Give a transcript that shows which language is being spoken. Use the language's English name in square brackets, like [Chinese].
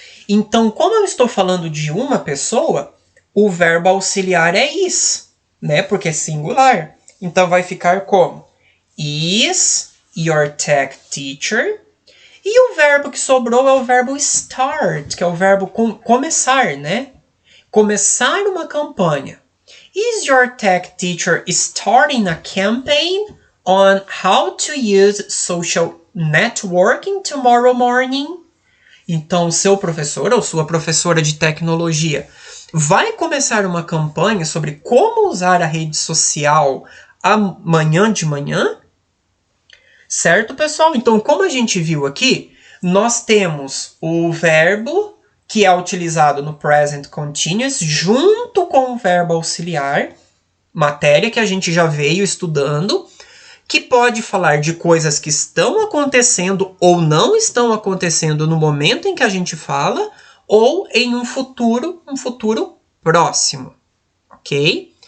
[Portuguese] Então, como eu estou falando de uma pessoa, o verbo auxiliar é is, né? Porque é singular. Então, vai ficar como? [English] Is your tech teacher? [Portuguese] E o verbo que sobrou é o verbo start, que é o verbo começar, né? Começar uma campanha. [English] Is your tech teacher starting a campaign on how to use social networking tomorrow morning? [Portuguese] Então, seu professor ou sua professora de tecnologia vai começar uma campanha sobre como usar a rede social amanhã de manhã? Certo, pessoal? Então, como a gente viu aqui, nós temos o verbo que é utilizado no present continuous junto com o verbo auxiliar, matéria que a gente já veio estudando, que pode falar de coisas que estão acontecendo ou não estão acontecendo no momento em que a gente fala, ou em um futuro próximo, ok?